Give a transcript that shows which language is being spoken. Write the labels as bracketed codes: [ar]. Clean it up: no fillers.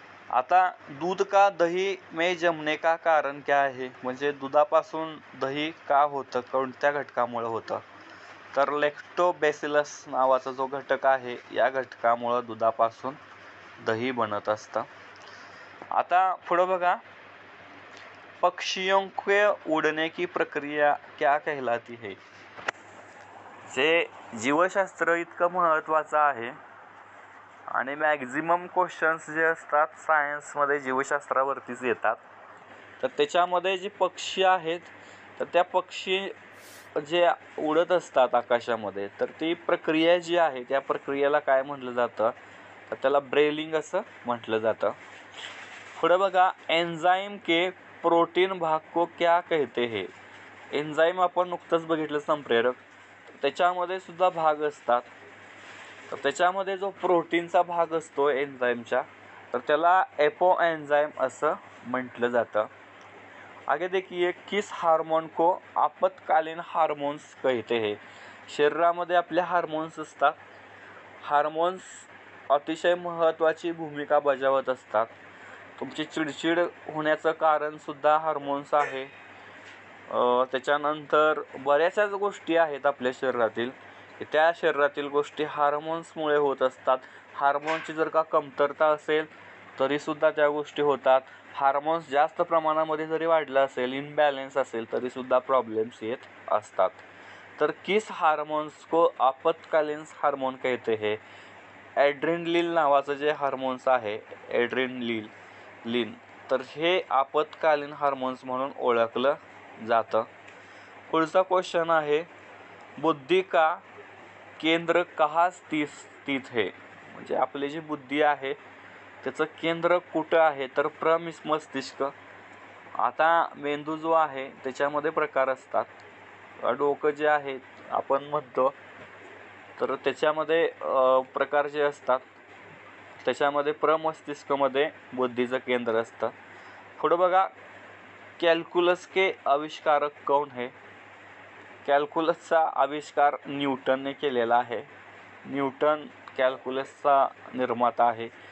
[mr] आता [hi] दूध का दही में जमने का कारण क्या [mr] आहे, म्हणजे दुधापासून दही का होतं, कोणत्या घटकामुळे होतं? तर लॅक्टोबॅसिलस नावाचा जो घटक आहे, या घटकामुळं दुधापासून दही बनत असतं. आता पुढं बघा, [hi] पक्षियों के उड़ने की प्रक्रिया क्या कहलाती है? [mr] जे जीवशास्त्र इतकं महत्त्वाचं आहे आणि मॅक्झिमम क्वेश्चन्स जे असतात सायन्समध्ये जीवशास्त्रावरतीच येतात. तर त्याच्यामध्ये जे पक्षी आहेत, तर त्या पक्षी जे उडत असतात आकाशामध्ये, तर ती प्रक्रिया जी आहे, त्या प्रक्रियेला काय म्हटलं जातं? तर त्याला ब्रेलिंग असं म्हटलं जातं. पुढे बघा, [hi] एन्झाईम के प्रोटीन भाग को क्या कहते हैं? [mr] एन्झाईम आपण नुकतंच बघितलं संप्रेरक, त्याच्यामध्ये सुद्धा भाग असतात. तर त्याच्यामध्ये जो प्रोटीनचा भाग असतो एन्झाईमच्या, तर त्याला एपो एन्झाईम असं म्हटलं जातं. [hi] आगे देखिए, किस हार्मोन को आपत्कालीन हार्मोन्स कहते हैं? [mr] शरीरामध्ये आपले हार्मोन्स असतात. हार्मोन्स अतिशय महत्त्वाची भूमिका बजावत असतात. तुमची चिडचिड होण्याचं कारण सुद्धा हार्मोन्स आहे. त्याच्यानंतर बऱ्याचशाच गोष्टी आहेत आपल्या शरीरातील, त्या शरीरातील गोष्टी हार्मोन्समुळे होत असतात. हार्मोन्सची जर का कमतरता असेल तरीसुद्धा त्या गोष्टी होतात. हार्मोन्स जास्त प्रमाणामध्ये जरी वाढलं असेल, इनबॅलेन्स असेल, तरीसुद्धा प्रॉब्लेम्स येत असतात. [hi] तर किस हार्मोन्स को आपत्कालीन हार्मोन कहते हैं? [mr] ॲड्रेनलिन नावाचं जे हार्मोन्स आहे, ॲड्रेनलिन, तर हे आपत्कालीन हार्मोन्स म्हणून ओळखलं जातं. पुढचा क्वेश्चन आहे, [hi] बुद्धी का केंद्र कहाँ स्थित है? [mr] म्हणजे आपली जी बुद्धी आहे त्याचं केंद्र कुठं आहे? तर प्रमस्तिष्क. आता मेंदू जो आहे त्याच्यामध्ये प्रकार असतात. डोकं जे आहे आपण म्हणतो, तर त्याच्यामध्ये प्रकार जे असतात, त्याच्यामध्ये प्रमस्तिष्कमध्ये बुद्धीचं केंद्र असतं. पुढं बघा, [hi] कॅल्क्युलस के आविष्कारक कौन है? [mr] कॅल्क्युलसचा आविष्कार न्यूटनने केलेला आहे. न्यूटन कॅल्क्युलसचा निर्माता आहे.